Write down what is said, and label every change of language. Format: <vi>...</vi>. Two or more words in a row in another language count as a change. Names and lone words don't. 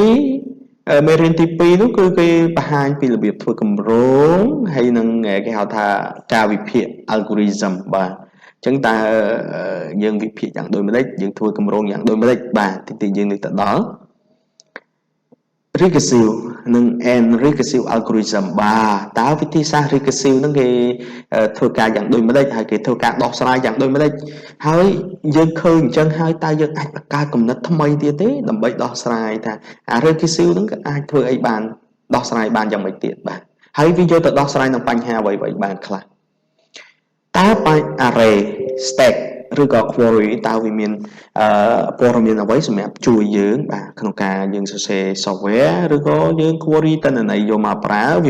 <km>2 មេរៀនទី2នោះគឺគេបង្ហាញពីរបៀបធ្វើគម្រោងហើយនឹងគេហៅថាការវិភាគ algorithm បាទអញ្ចឹងតើយើងវិភាគយ៉ាងដូចម្ដេចយើងធ្វើគម្រោងយ៉ាងដូចម្ដេចបាទតិចយើងនឹងទៅដល់ recursive និង</km> <en>and recursive algorithm</en> <km>បាទតើវិធីសាស្ត្រ recursive ហ្នឹងគេធ្វើការយ៉ាងដូចម្ដេចហើយគេធ្វើការដោះស្រាយយ៉ាងដូ ចម្ដេចហើយយើងឃើញអញ្ចឹងហើយតើយើងអាចបង្កើតគំនិតថ្មីទៀតទេដើម្បីដោះស្រាយថាអា recursive ហ្នឹងក៏អាចធ្វើអីបានដោះស្រាយបានយ៉ាងម៉េចទៀតបាទហើយវាយកទៅដោះស្រាយនឹងបញ្ហាអ្វីៗបានខ្លះតើបញ្ហា</km> <en>array stack</en> <km>ឬក៏ query តើវាមានព័ត៌មានអ្វីសម្រាប់ជួយយើងបាទក្នុងការយើងសរសេរ software ឬក៏យើង query តន័យយកមកប្រើវា</km>